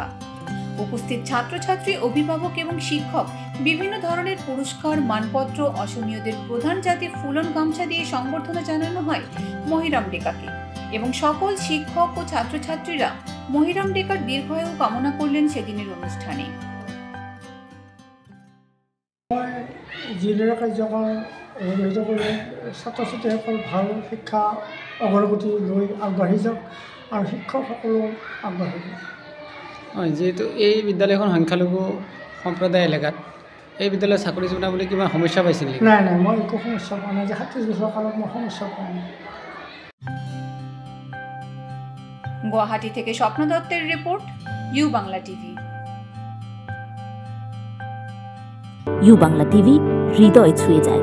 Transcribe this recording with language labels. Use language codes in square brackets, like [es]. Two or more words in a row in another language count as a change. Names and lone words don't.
[bn] উপস্থিত ছাত্রছাত্রী, অভিভাবক এবং শিক্ষক বিভিন্ন ধরনের পুরস্কার, মানপত্র, অসহনীয়দের প্রধান জাতি ফুলন গামছা দিয়ে সংবর্ধনা জানানো হয় মহিরাম ডেকাকে এবং সকল শিক্ষক ও ছাত্রছাত্রীরা মহিরাম ডেকার দীর্ঘায়ু কামনা করলেন সেদিনের অনুষ্ঠানে। [as] জিলাৰ কাৰ্যকাল অতিবাহিত কৰি ছাত্ৰ ছাত্ৰীসকল ভাল শিক্ষা অগ্ৰগতি লৈ আগবাঢ়ি যাওক আৰু শিক্ষকসকলো আগবাঢ়ি যাওক। যেহেতু এই বিদ্যালয়খন সংখ্যালঘু সম্প্ৰদায় এলেকাত এই বিদ্যালয়ত চাকৰি জনাবলৈ কিবা সমস্যা পাইছিল নেকি? নাই, মই একো সমস্যা পোৱা নাই। যে ৩৭ বছৰ কালত মই সমস্যা পোৱা নাই। [bn] গুৱাহাটী থেকে স্বপ্ন দত্তের রিপোর্ট, ইউ বাংলা টিভি। ইউ বাংলা টিভি হৃদয় ছুঁয়ে যায়।